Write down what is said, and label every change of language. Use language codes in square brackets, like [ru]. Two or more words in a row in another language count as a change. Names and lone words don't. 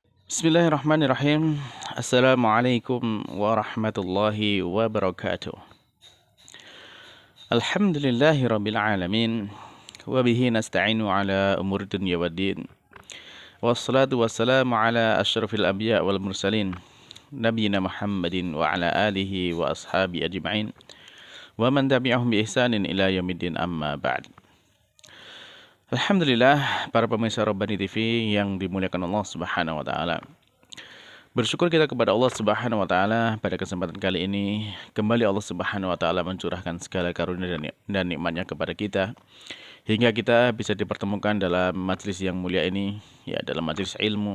[ar] بسم الله الرحمن الرحيم. السلام عليكم ورحمة الله وبركاته. الحمد لله رب العالمين. وبه نستعين على أمور الدنيا والدين. والصلاة والسلام على أشرف الأنبياء والمرسلين. نبينا محمد وعلى آله وأصحابه أجمعين. ومن تبعهم بإحسان إلى يوم الدين أما بعد. Alhamdulillah, [id] para pemirsa Rabbani TV yang dimuliakan Allah [ar] سبحانه وتعالى. [id] Bersyukur kita kepada Allah [ar] سبحانه وتعالى [id] pada kesempatan kali ini kembali Allah [ar] سبحانه وتعالى [id] mencurahkan segala karunia dan nikmat-Nya kepada kita hingga kita bisa dipertemukan dalam majelis yang mulia ini, ya, dalam majelis ilmu.